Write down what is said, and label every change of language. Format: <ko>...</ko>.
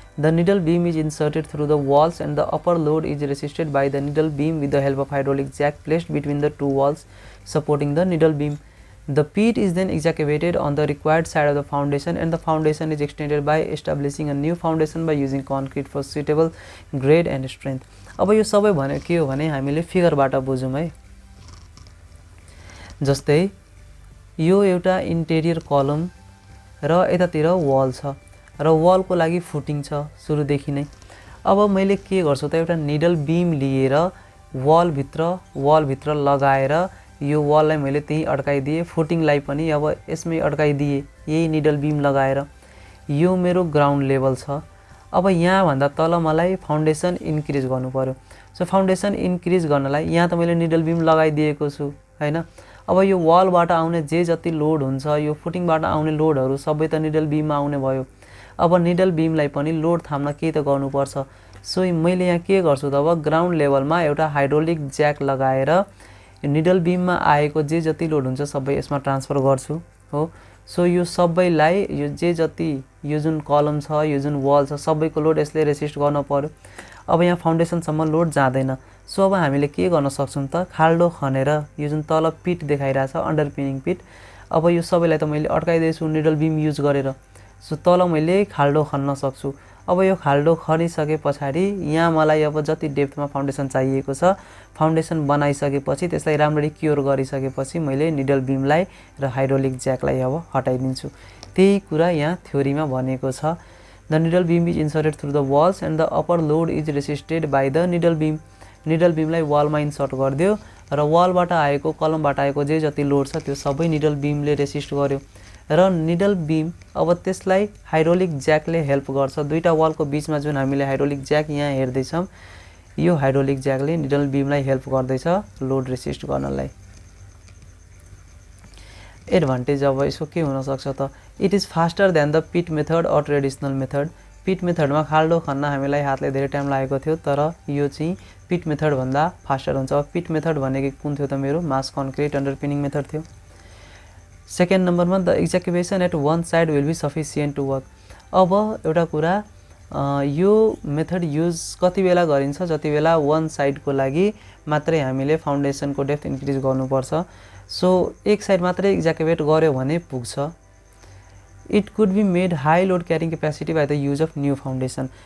<en>The needle beam is inserted through the walls and the upper load is resisted by the needle beam with the help of hydraulic jack placed between the two walls supporting the needle beam. The peat is then excavated on the required side of the foundation and the foundation is extended by establishing a new foundation by using concrete for suitable grade and strength.</en> <ne>अब यो सबै भने के हो भने हामीले फिगरबाट बुझौँ है। जस्तै यो एउटा इन्टेरियर कलम र यतातिर वाल छ र वालको लागि फुटिङ छ सुरुदेखि नै। अब मैले के गर्छु त एउटा निडल बीम लिएर वालभित्र लगाएर यो वाललाई मैले त्यही अड्काइदिएँ, फुटिङलाई पनि अब यसमै अड्काइदिएँ यही निडल बीम लगाएर। यो मेरो ग्राउन्ड लेभल छ। अब यहाँभन्दा तल मलाई फाउन्डेसन इन्क्रिज गर्नु पर्यो। सो फाउन्डेसन इन्क्रिज गर्नलाई यहाँ त मैले निडल बीम लगाइदिएको छु हैन। अब यो वालबाट आउने जे जति लोड हुन्छ, यो फुटिङबाट आउने लोडहरू सबै त निडल बीममा आउने भयो। अब निडल बीमलाई पनि लोड थाम्न केही त गर्नुपर्छ। सो मैले यहाँ के गर्छु त अब ग्राउन्ड लेभलमा एउटा हाइड्रोलिक ज्याक लगाएर निडल बीममा आएको जे जति लोड हुन्छ सबै यसमा ट्रान्सफर गर्छु हो। सो यो सबैलाई यो जे जति यो जुन कलम छ, यो जुन वाल छ, सबैको लोड यसले रेसिस्ट गर्न पर्यो। अब यहाँ फाउन्डेसनसम्म लोड जाँदैन। सो अब हामीले के गर्न सक्छौँ त खाल्डो खनेर यो जुन तल पिट देखाइरहेछ अन्डरपिनिङ पिट, अब यो सबैलाई त मैले अड्काइदिएछु निडल बीम युज गरेर। सो तल मैले खाल्डो खन्न सक्छु। अब यो खाल्डो खनिसके पछाडि यहाँ मलाई अब जति डेप्थमा फाउन्डेसन चाहिएको छ, फाउन्डेसन बनाइसकेपछि त्यसलाई राम्ररी क्योर गरिसकेपछि मैले निडल बीमलाई र हाइड्रोलिक ज्याकलाई अब हटाइदिन्छु। त्यही कुरा यहाँ थ्योरीमा भनेको छ।</ne> <en>The needle beam is inserted through the walls and the upper load is resisted by the needle beam.</en> <ne>Needle बीमलाई वालमा insert गरिदियो र वालबाट आएको कलमबाट आएको जे जति लोड छ त्यो सबै निडल बीमले रेसिस्ट गर्यो र निडल बीम अब त्यसलाई हाइड्रोलिक ज्याकले हेल्प गर्छ। दुईटा वालको बीचमा जुन हामीले हाइड्रोलिक ज्याक यहाँ हेर्दैछौँ, यो हाइड्रोलिक ज्याकले निडल बीमलाई हेल्प गर्दैछ लोड रेसिस्ट गर्नलाई। एडभान्टेज अब यसको के हुन सक्छ त,</ne> <en>It is faster than the pit method or traditional method.</en> <ne>पिट मेथडमा खाल्डो खन्न हामीलाई हातले धेरै टाइम लागेको थियो, तर यो चाहिँ पिट मेथड भन्दा फास्टर हुन्छ। अब पिट मेथड भनेको कुन थियो त मेरो मास कन्क्रिट अन्डरपिनिङ मेथड थियो।</ne> <en>Second नम्बरमा the execution at one side will be sufficient to work.</en> <ne>अब एउटा कुरा यो मेथड युज कति बेला गरिन्छ, जति बेला वन साइडको लागि मात्रै हामीले फाउन्डेसनको डेप्थ इन्क्रिज गर्नुपर्छ। सो एक साइड मात्रै एक्जक्युट गर्यो भने पुग्छ।</ne> <en>It could be made high load carrying capacity by the use of new foundation.</en>